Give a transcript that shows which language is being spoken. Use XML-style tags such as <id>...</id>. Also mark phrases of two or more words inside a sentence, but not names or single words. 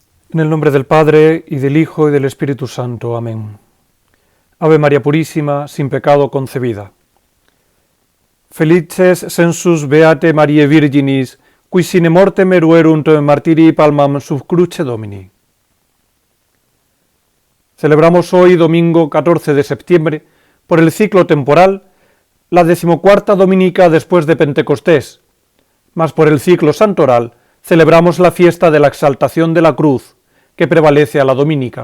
<es>En el nombre del Padre, y del Hijo, y del Espíritu Santo. Amén. Ave María Purísima, sin pecado concebida.</es> <la>Felices sensus beate Mariae Virginis, qui sine mortem eruerunt martyrii palmam sub cruce Domini.</la> <es>Celebramos hoy, domingo 14 de septiembre, por el ciclo temporal, la 14ª dominica después de Pentecostés, mas por el ciclo santoral celebramos la fiesta de la exaltación de la cruz, que prevalece a la dominica.</es>